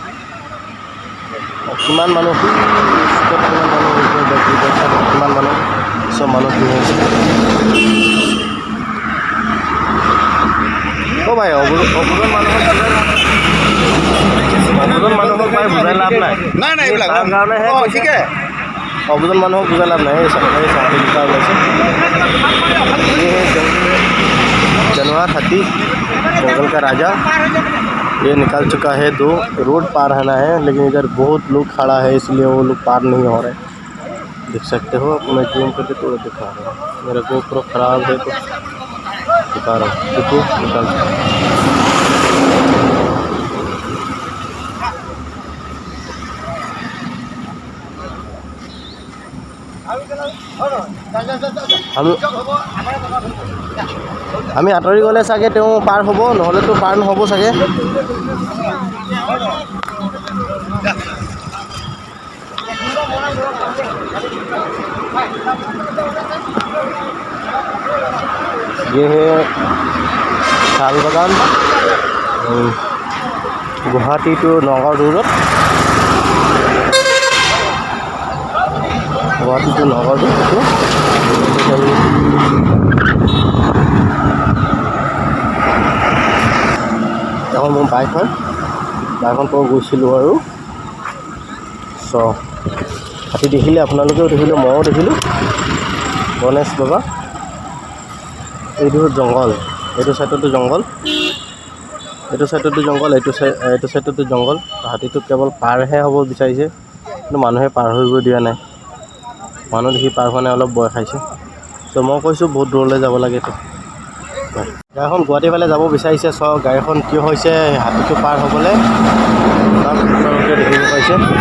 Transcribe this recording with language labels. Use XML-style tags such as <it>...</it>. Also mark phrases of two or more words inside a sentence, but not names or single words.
<as>কিমান মানুহ কিমান মানুহ চব মানুহ কি হৈছে অ' ভাই অবুজন মানুহক ভাই বুজাই লাভ নাই তাৰ কাৰণেহে অবুজন মানুহক বুজাই লাভ নাই ওলাইছে</as> <hi>जनवा हाथी जंगल का राजा ये निकल चुका है 2 रोड पार होना है लेकिन इधर बहुत लोग खड़ा है इसलिए वो लोग पार नहीं हो रहे देख सकते हो मैं जूम करके थोड़ा दिखा रहा हूँ मेरा GoPro ख़राब है तो दिखा रहा हूँ देखो निकल</hi> <as>আমি আঁতৰি গ'লে চাগে তেওঁ পাৰ হ'ব নহ'লেতো পাৰ নহ'ব চাগে</as> <hi>ये है</hi> <as>শাল বাগান গুৱাহাটী টু নগাঁও দূৰত गुवाहाटी टू नगाँव এখন মোৰ বাইকখন তো গৈছিলোঁ আৰু চ হাতী দেখিলে আপোনালোকেও দেখিলে ময়ো দেখিলোঁ গণেশ বাবা এইটো জংঘল এইটো চাইডতো জংঘল এইটো চাইডতো জংঘল হাতীটো কেৱল পাৰহে হ'ব বিচাৰিছে কিন্তু মানুহে পাৰ হৈ দিয়া নাই মানুহ দেখি পাৰ হোৱা নাই অলপ ভয় খাইছে চ' মই কৈছোঁ বহুত দূৰলৈ যাব লাগে তো গাড়ীখন গুৱাহাটী ফালে যাব বিচাৰিছে চ গাড়ীখন কিয় হৈছে হাতীটো পাৰ হ'বলৈ আপোনালোকে দেখিব পাইছে</as>